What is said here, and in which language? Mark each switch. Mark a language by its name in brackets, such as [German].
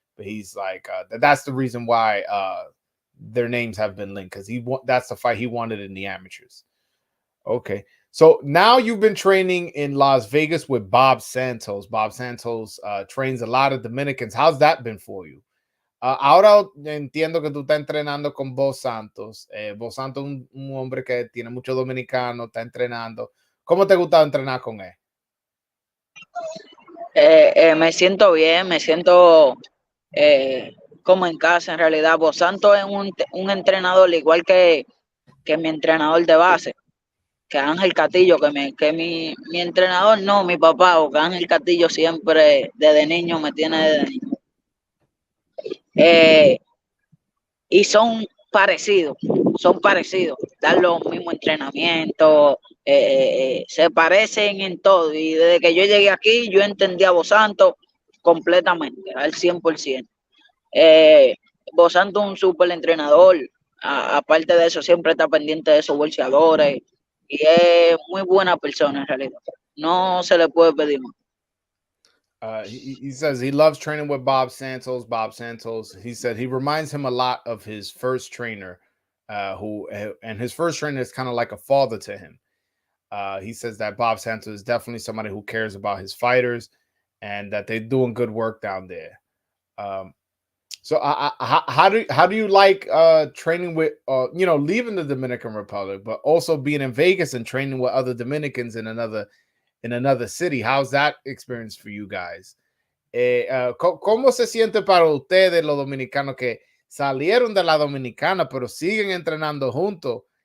[English] But he's like, that's the reason why their names have been linked, because that's the fight he wanted in the amateurs. Okay. So now you've been training in Las Vegas with Bob Santos. Bob Santos trains a lot of Dominicans. How's that been for you? [Spanish] Ahora entiendo que tú estás entrenando con Bob Santos. Bob Santos es un hombre que tiene muchos dominicanos, está entrenando. ¿Cómo te ha gustado entrenar con él? Me siento bien, me siento como en casa en realidad. Vos Santos es un entrenador igual que mi entrenador de base, que Ángel Castillo, que mi entrenador, no, mi papá, porque Ángel Castillo siempre desde niño me tiene desde niño. Y son parecidos, dan los mismos entrenamientos, se parecen en todo. Y desde que yo llegué aquí, yo entendí a Vos Santos completamente, al 100%. Vos Santos es un súper entrenador, aparte de eso, siempre está pendiente de esos bolseadores y es muy buena persona en realidad. No se le puede pedir más. [English] He says he loves training with Bob Santos. Bob Santos, he said he reminds him a lot of his first trainer, and his first trainer is kind of like a father to him. He says that Bob Santos is definitely somebody who cares about his fighters and that they're doing good work down there. So how do you like training with leaving the Dominican Republic, but also being in Vegas and training with other Dominicans in another city? How's that experience for you guys? [Spanish] ¿Cómo se siente para ustedes los dominicanos que salieron de la Dominicana pero siguen entrenando juntos,